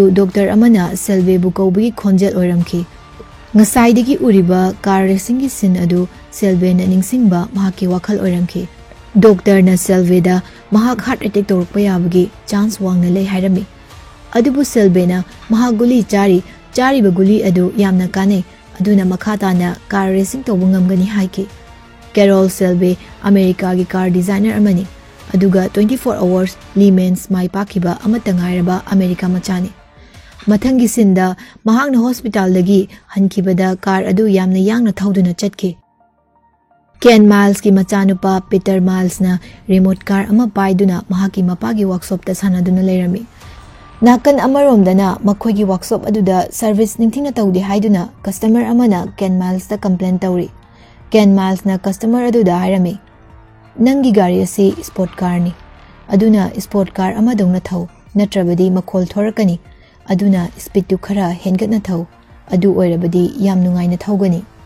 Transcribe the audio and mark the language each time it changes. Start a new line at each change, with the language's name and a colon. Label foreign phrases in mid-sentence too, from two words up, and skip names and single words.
Manipuri: doctor amana Selby bu kawbagi khonjel oiramki ngasai degi uriba
English: car racing
Manipuri: gi sin adu Selby na ningsingba mahaki wakhal oiramki doctor na Selby da mahak
English: heart attack
Manipuri: torpa yabagi chance wangna lei hairami adubu Selby na mahaguli chari baguli adu yamna kane aduna makhata na
English: car racing
Manipuri: to bungamgani haiki Carol Selby America gi
English: car designer
Manipuri: amani aduga 24 hours Le Mans mai pakiba amatangairaba America machani mathangi sinda mahakna hospital dagi hankibada car adu yamna yangna thauduna chatki Ken Miles ki machanupa Peter Miles na
English: remote car
Manipuri: ama paiduna mahaki mapagi workshop ta sanaduna leirami nakan amaromdana makhoigi workshop aduda service ningthina tawdi haiduna customer amana Ken Miles ta complain tawri Ken Miles na customer aduda hairami nangi gari asi
English: sport car
Manipuri: ni aduna
English: sport car
Manipuri: amadongna thau natrabadi makhol thorakani aduna speed tu khara hengatna thau adu oirabadi yam nungaina thawgani